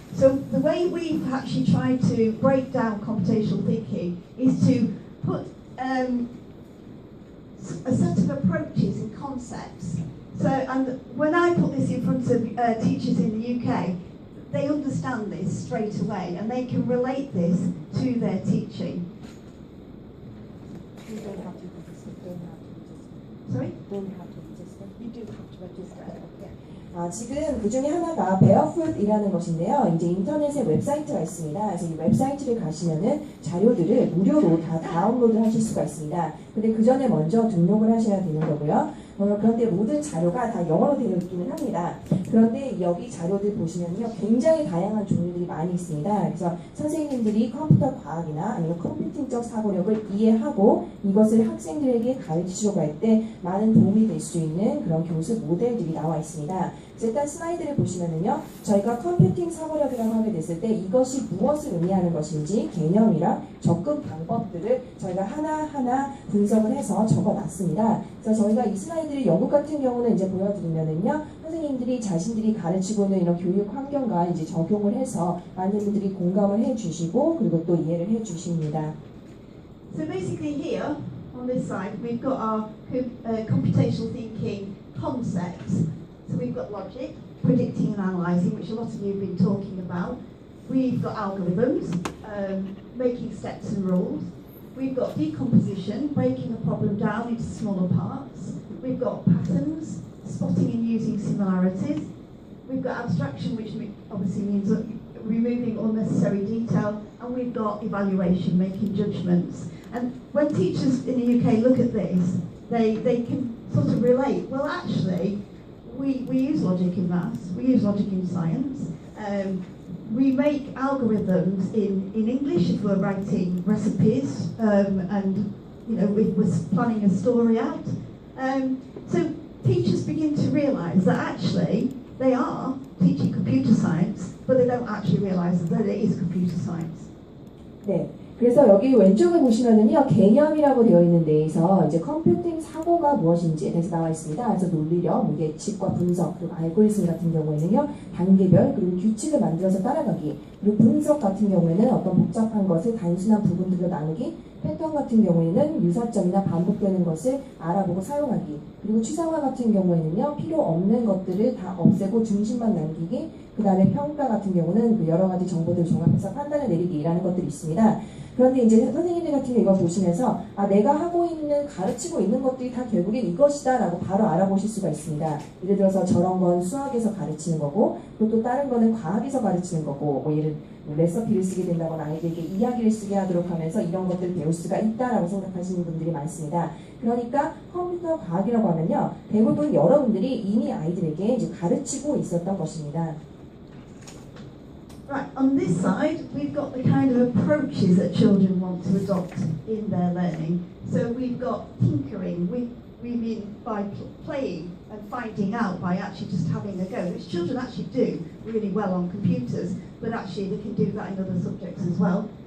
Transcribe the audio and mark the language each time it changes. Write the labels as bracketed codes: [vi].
[en] So the way we've actually tried to break down computational thinking is to put a set of approaches and concepts. So, and when I put this in front of teachers in the UK, they understand this straight away and they can relate this to their teaching. You don't have to register. Sorry? Don't have to register. You do have to register. Yeah. [ko] 지금 그 중에 하나가 Barefoot이라는 것인데요. 이제 인터넷에 웹사이트가 있습니다. 그래서 이 웹사이트를 가시면은 자료들을 무료로 다 다운로드 하실 수가 있습니다. 근데 그 전에 먼저 등록을 하셔야 되는 거고요. 그런데 모든 자료가 다 영어로 되어 있기는 합니다. 그런데 여기 자료들 보시면요, 굉장히 다양한 종류들이 많이 있습니다. 그래서 선생님들이 컴퓨터 과학이나 아니면 컴퓨팅적 사고력을 이해하고 이것을 학생들에게 가르치려고 할 때 많은 도움이 될 수 있는 그런 교수 모델들이 나와 있습니다. 일단 슬라이드를 보시면은요, 저희가 컴퓨팅 사고력이라고 하게 됐을 때 이것이 무엇을 의미하는 것인지 개념이랑 접근 방법들을 저희가 하나하나 분석을 해서 적어놨습니다. 그래서 저희가 이 슬라이드를 영국 같은 경우는 이제 보여드리면은요, 선생님들이 자신들이 가르치고 있는 이런 교육 환경과 이제 적용을 해서 많은 분들이 공감을 해주시고 그리고 또 이해를 해주십니다. [en] So basically here on this side we've got our computational thinking concepts. So we've got logic, predicting and analysing, which a lot of you have been talking about. We've got algorithms, making steps and rules. We've got decomposition, breaking a problem down into smaller parts. We've got patterns, spotting and using similarities. We've got abstraction, which obviously means removing unnecessary detail. And we've got evaluation, making judgments. And when teachers in the UK look at this, they can sort of relate, well actually, we use logic in maths, we use logic in science, we make algorithms in English if we're writing recipes and you know we're planning a story out. So teachers begin to realise that actually they are teaching computer science, but they don't actually realise that it is computer science. [ko] 네. 그래서 여기 왼쪽을 보시면은요, 개념이라고 되어 있는 데에서 이제 컴퓨팅 사고가 무엇인지에 대해서 나와 있습니다. 그래서 논리력, 예측과 분석, 그리고 알고리즘 같은 경우에는요, 단계별, 그리고 규칙을 만들어서 따라가기, 그리고 분석 같은 경우에는 어떤 복잡한 것을 단순한 부분들로 나누기, 패턴 같은 경우에는 유사점이나 반복되는 것을 알아보고 사용하기, 그리고 추상화 같은 경우에는요, 필요 없는 것들을 다 없애고 중심만 남기기, 그 다음에 평가 같은 경우는 그 여러 가지 정보들을 종합해서 판단을 내리기라는 것들이 있습니다. 그런데 이제 선생님들 같은 경우 이걸 보시면서 내가 하고 있는, 가르치고 있는 것들이 다 결국엔 이것이다 라고 바로 알아보실 수가 있습니다. 예를 들어서 저런 건 수학에서 가르치는 거고, 그리고 또 다른 거는 과학에서 가르치는 거고, 뭐 예를 레시피를 쓰게 된다거나 아이들에게 이야기를 쓰게 하도록 하면서 이런 것들을 배울 수가 있다라고 생각하시는 분들이 많습니다. 그러니까 컴퓨터 과학이라고 하면요, 대부분 여러분들이 이미 아이들에게 이제 가르치고 있었던 것입니다. [en] Right, on this side, we've got the kind of approaches that children want to adopt in their learning. So we've got tinkering, we mean by playing and finding out by actually just having a go, which children actually do really well on computers, but actually they can do that in other subjects as well.